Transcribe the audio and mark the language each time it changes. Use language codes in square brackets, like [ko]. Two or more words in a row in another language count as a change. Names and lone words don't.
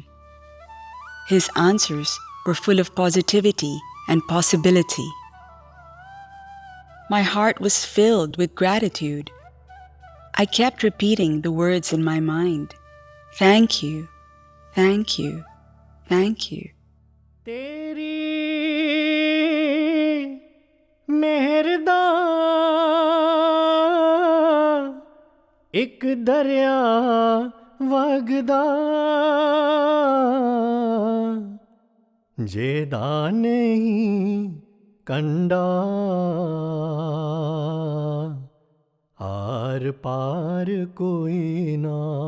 [en] His answers were full of positivity and possibility. My heart was filled with gratitude. I kept repeating the words in my mind. Thank you, thank you, thank you. [pa] ਮੇਹਰਦਾ ਇੱਕ ਦਰਿਆ ਵਗਦਾ ਜਿਹਦਾ ਨਹੀਂ ਕੰਢਾ ਆਰ ਪਾਰ ਕੋਈ ਨਾ